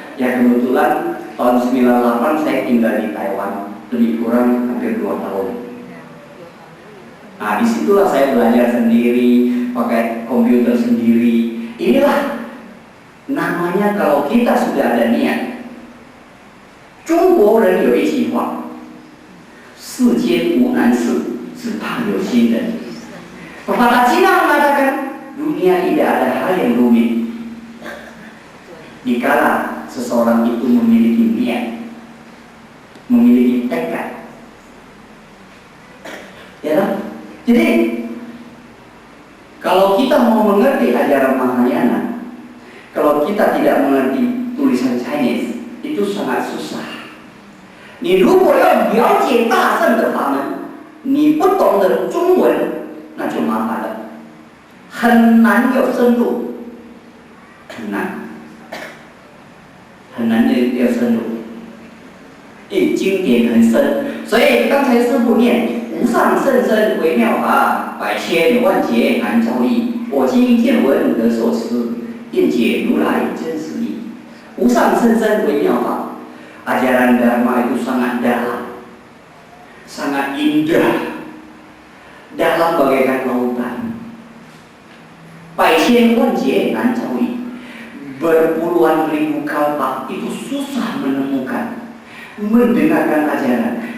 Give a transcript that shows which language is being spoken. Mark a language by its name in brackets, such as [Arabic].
[Indonesian] Ya kebetulan tahun 98 saya tinggal di Taiwan, lebih kurang hampir 2 tahun. Nah disitulah saya belajar sendiri, pakai komputer sendiri. Inilah namanya kalau kita sudah ada niat. [Chinese] Jungguo ren有一句话，世间无难事，只怕有心人。 [Indonesian] Pepatah Cina mengatakan dunia tidak ada hal yang rumit. Dikala seseorang itu memiliki niat, memiliki tekad, ya. Jadi kalau kita mau mengerti ajaran Mahayana, kalau kita tidak mengerti tulisan Chinese, itu sangat susah. [Chinese] 你如果要了解大乘的法门，你不懂得中文，那就麻烦了，很难有深入，很难。很难要深入，因为经典很深，所以刚才师父念无上甚深微妙法，百千万劫难遭遇。我今见闻得受持，便解如来真实义。无上甚深微妙法， [Indonesian] ajaran Dharma itu sangat dalam, sangat indah, dalam bagaikan lautan. [Chinese] 百千万劫难遭遇。 [Indonesian] berpuluhan ribu kalpa itu susah menemukan, mendengarkan ajaran.